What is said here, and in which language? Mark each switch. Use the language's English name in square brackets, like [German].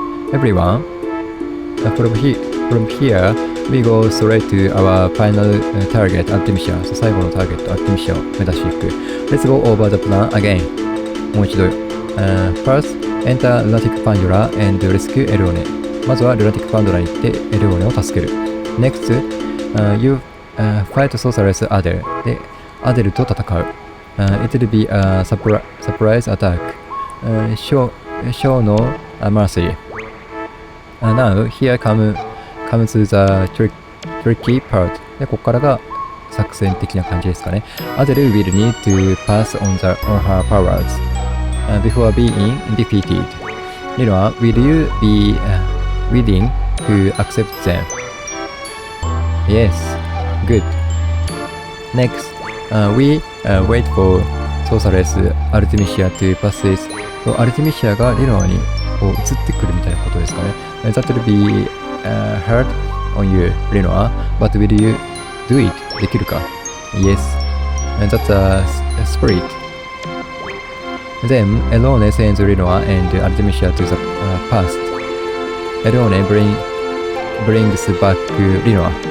[English] Everyone, from here, we go straight to our final target, Artemisia. [Japanese] 最後のターゲット、Artemisia を目指していく。 [English] Let's go over the plan again. [Japanese] もう一度。 [English] First,Enter Lunatic Pandora and rescue Elone. [Japanese] まずは Lunatic Pandora に行って Elone を助ける。 [English] Next, you fight Sorceress Adele. [Japanese] で、アデルと戦う。 [English] It will be a surprise attack. Show no mercy. Now, here comes the tricky part. [Japanese] で、ここからが作戦的な感じですかね。 [English] Adele will need to pass on her powers.Before being defeated. Linoa, will you be willing who accept them. Yes, good. Next, we wait for Sorceress Artemisia to pass this. [Japanese] アルティミシアがリノアにこう移ってくるみたいなことですかね。 [English] That will be hard on you, Rinoa, but will you do it? [Japanese] できるか [English] Yes. That's a spirit. Then, Elone sends Rinoa and Artemisia to the past. Elone brings back Rinoa.